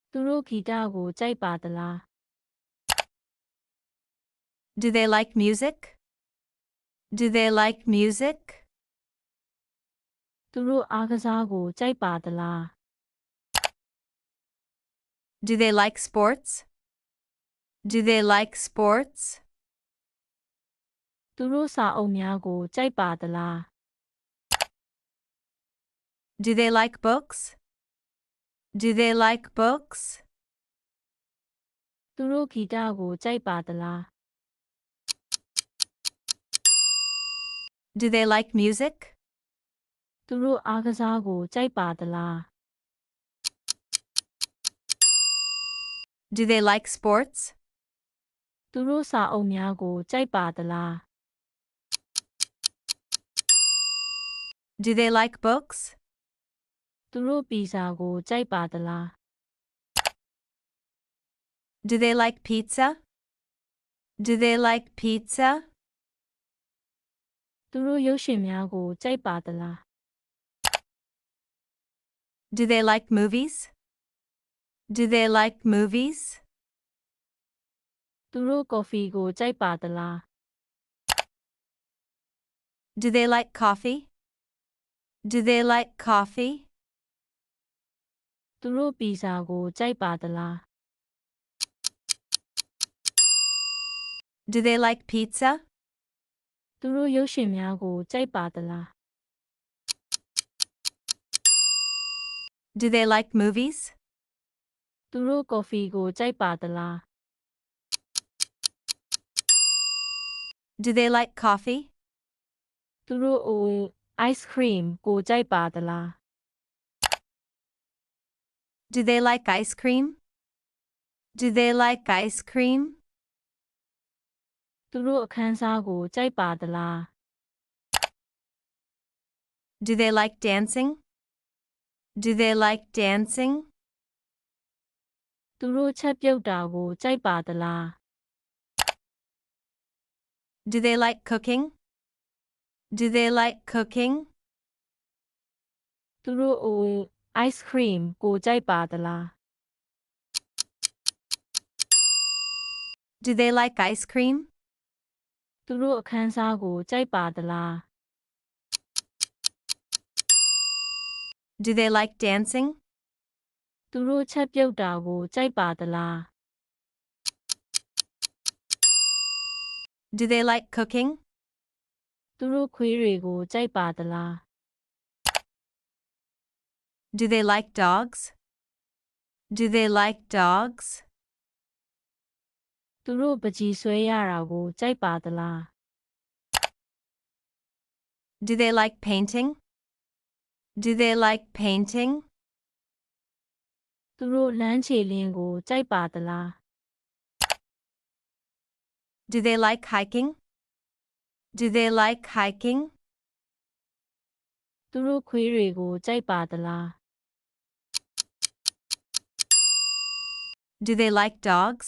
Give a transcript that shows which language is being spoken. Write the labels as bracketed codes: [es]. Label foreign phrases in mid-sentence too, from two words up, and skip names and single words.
[my] သူတို့ဂီတကိုကြိုက်ပါသလား [en] Do they like music? Do they like music? [my] သူတို့အားကစားကိုကြိုက်ပါသလား [en] Do they like sports? Do they like sports? [my] သူတို့စာအုပ်များကိုကြိုက်ပါသလား [en] Do they like books? Do they like books? [my] သူတို့ဂီတကိုကြိုက်ပါသလား [en] Do they like music? [my] သူတို့အားကစားကိုကြိုက်ပါသလား [en] Do they like sports? [my] သူတို့စာအုပ်များကိုကြိုက်ပါသလား [en] Do they like books? [my] သူတို့ပီဇာကိုကြိုက်ပါသလား [en] Do they like pizza? Do they like pizza? [my] သူတို့ရုပ်ရှင်များကိုကြိုက်ပါသလား [en] Do they like movies? Do they like movies? [my] သူတို့ကော်ဖီကိုကြိုက်ပါသလား [en] Do they like coffee? Do they like coffee? [my] သူတို့ပီဇာကိုကြိုက်ပါသလား [en] Do they like pizza? [my] သူတို့ရုပ်ရှင်များကိုကြိုက်ပါသလား [en] Do they like movies? [my] သူတို့ကော်ဖီကိုကြိုက်ပါသလား [en] Do they like coffee? [my] သူတို့အိုအိုက်စခရီမ်ကိုကြိုက်ပါသလား [en] Do they like ice cream? Do they like ice cream? [my] သူတို့အခန်းစားကိုကြိုက်ပါသလား [en] Do they like dancing? Do they like dancing? [my] သူတို့ချက်ပြုတ်တာကိုကြိုက်ပါသလား [en] Do they like cooking? Do they like cooking? [my] သူတို့အိုအိုက်စခရီမ်ကိုကြိုက်ပါသလား [en] Do they like ice cream? [my] သူတို့အခန်းစားကိုကြိုက်ပါသလား [en] Do they like dancing? [my] သူတို့ချက်ပြုတ်တာကိုကြိုက်ပါသလား [en] Do they like cooking? [my] သူတို့ခွေးတွေကိုကြိုက်ပါသလား [en] Do they like dogs? Do they like dogs? [my] သူတို့ပကြီးဆွဲရတာကိုကြိုက်ပါသလား [en] Do they like painting? Do they like painting? [my] သူတို့လမ်းခြေလင်းကိုကြိုက်ပါသလား [en] Do they like hiking? Do they like hiking? [my] သူတို့ခွေးတွေကိုကြိုက်ပါသလား [en] Do they like dogs?